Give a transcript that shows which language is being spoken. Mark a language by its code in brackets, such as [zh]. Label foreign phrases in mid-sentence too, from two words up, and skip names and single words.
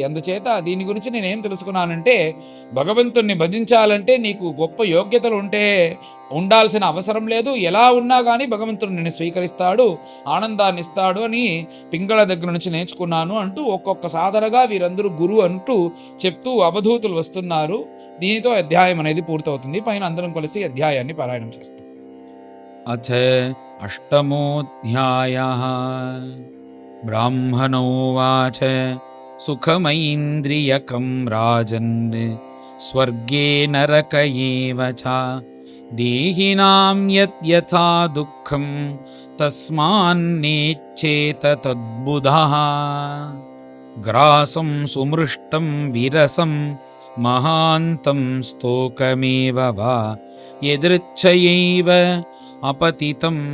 [te] అందుచేత దీని గురించి నేనేం తెలుసుకున్నానంటే, భగవంతుణ్ణి భజించాలంటే నీకు గొప్ప యోగ్యతలు ఉండాల్సిన అవసరం లేదు. ఎలా ఉన్నా కానీ భగవంతుడు నిన్ను స్వీకరిస్తాడు, ఆనందాన్ని ఇస్తాడు అని పింగళ దగ్గర నుంచి నేర్చుకున్నాను అంటూ ఒక్కొక్క సాధనగా వీరందరూ గురు అంటూ చెప్తూ అవధూతులు వస్తున్నారు. దీనితో అధ్యాయం అనేది పూర్తవుతుంది. పైన అందరం కలిసి అధ్యాయాన్ని పారాయణం చేస్తాం. [sa] अथ अष्टमोऽध्यायः ब्राह्मणोवाच सुखमैन्द्रियकं राजन् स्वर्गे नरक एव च देहिनां यद्यथा दुःखं तस्मान्नेच्छेत तद्बुधः ग्रासं सुमृष्टं विरसं महान्तं स्तोकमेव वा यदृच्छयैव अपतितं